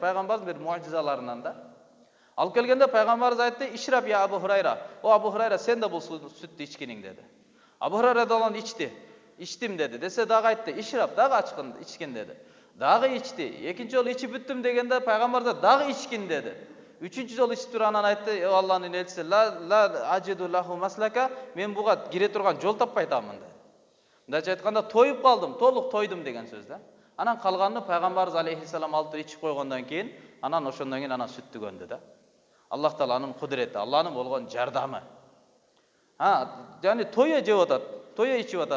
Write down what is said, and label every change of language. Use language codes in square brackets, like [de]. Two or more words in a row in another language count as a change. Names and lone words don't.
[ky] Пайгамбардын бир муъжизаларынан да. Алып келгенде пайгамбарыбыз айтты: [ar] "اشرب يا أبا هريرة. [ky] О Абу Хурайра, сен да бул сүттү ичкиниң" деди. Абу Хурайра да ичти. "Ичтим" деди. Десе дагы айтты: "Ишраб, дагы ачкын, ичкин" деди. Дагы ичти. Экинчи жолу ичип бүттүм дегенде пайгамбар да дагы ичкин деди. Үчүнчү жолу ичип туруп анан айтты: "О Алланын элчиси, [ar] لا أجد له مسلكا, [ky] мен буга кире турган жол таппай атамын" деди. Мындайча айтканда тоюп калдым, толук тойдум деген сөз да. Анан калганын пайгамбарыбыз алейхиссалам алып ичип койгондон кийин, анан ошондон кийин анан сүттү көндү да. Аллах Тааланын кудурети, Алланын болгон жардамы. Яни тойо жеп атат, тойо ичип атат.